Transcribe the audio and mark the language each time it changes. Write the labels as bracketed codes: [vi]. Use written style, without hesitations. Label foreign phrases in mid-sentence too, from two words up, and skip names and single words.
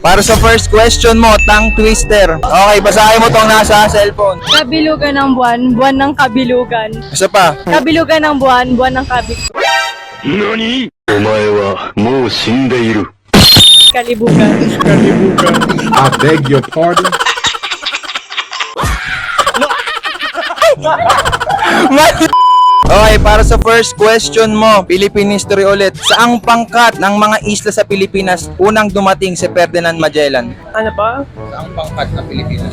[tl] Para sa [en] first question [tl] mo, tongue twister. Okay, basahin mo tong nasa cellphone. Kabilugan ng buwan, buwan ng kabilugan. Isa pa. Kabilugan ng buwan, buwan ng kabilugan. [ja] 何お前はもう死んでいる。 [tl] Kalibugan. [en] I beg your pardon. [tl] Okay, para sa [en] first question [tl] mo, [en] Philippine history [tl] ulit. Saang pangkat ng mga isla sa Pilipinas unang dumating si Ferdinand Magellan? Ano pa? Saang pangkat ng Pilipinas?